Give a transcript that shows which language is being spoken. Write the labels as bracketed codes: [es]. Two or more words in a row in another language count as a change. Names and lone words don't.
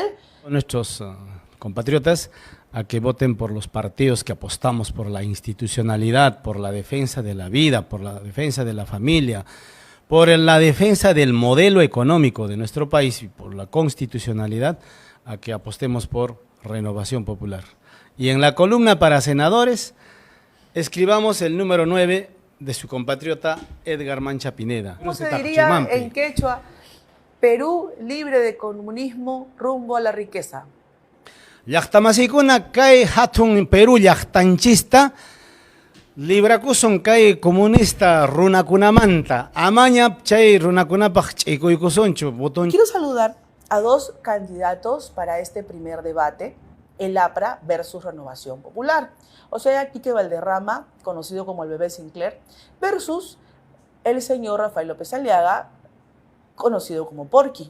[es] Nuestros compatriotas a que voten por los partidos que apostamos por la institucionalidad, por la defensa de la vida, por la defensa de la familia, por la defensa del modelo económico de nuestro país y por la constitucionalidad, a que apostemos por Renovación Popular. Y en la columna para senadores, escribamos el número 9 de su compatriota Edgar Mancha Pineda. ¿Cómo se diría en quechua? Perú libre de comunismo rumbo a la riqueza. [qu] Llaqtamasykuna kay hatun Perú llaqtanchista librakusun kay comunista runakunamanta amaña chay runakunapaq ch'ikuykusunchu botun. [es] Quiero saludar a dos candidatos para este primer debate, el APRA versus Renovación Popular. O sea, Quique Valderrama, conocido como el bebé Sinclair, versus el señor Rafael López Aliaga, conocido como Porky.